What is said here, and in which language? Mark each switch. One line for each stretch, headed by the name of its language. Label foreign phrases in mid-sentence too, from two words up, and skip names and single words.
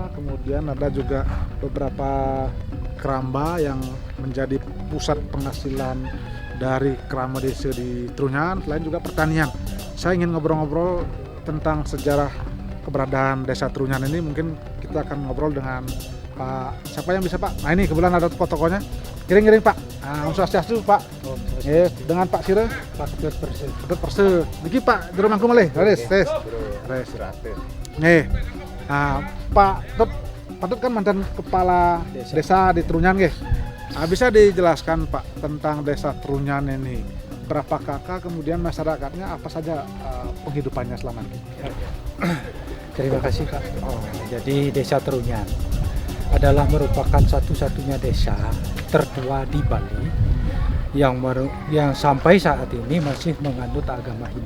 Indonesian: Kemudian ada juga beberapa keramba yang menjadi pusat penghasilan dari keramba desa di Trunyan. Selain juga pertanian. Saya ingin ngobrol-ngobrol tentang sejarah keberadaan Desa Trunyan ini. Mungkin kita akan ngobrol dengan Pak, siapa yang bisa Pak? Nah, ini kebetulan ada tokoh-tokohnya. Giring-giring Pak.
Balinese: Om Swastiastu
Indonesian: Pak. Dengan Pak Sire, Pak Ketut Perse.
Balinese: Niki Pak Jero Mangku malih. Res.
Indonesian: Pak Ketut kan mantan kepala desa di Trunyan nggih. Bisa dijelaskan Pak tentang Desa Trunyan ini? Berapa kakak, kemudian masyarakatnya apa saja penghidupannya selama ini? Terima kasih Pak. Jadi Desa Trunyan adalah merupakan satu-satunya desa tertua di Bali yang sampai saat ini masih menganut agama Hindu.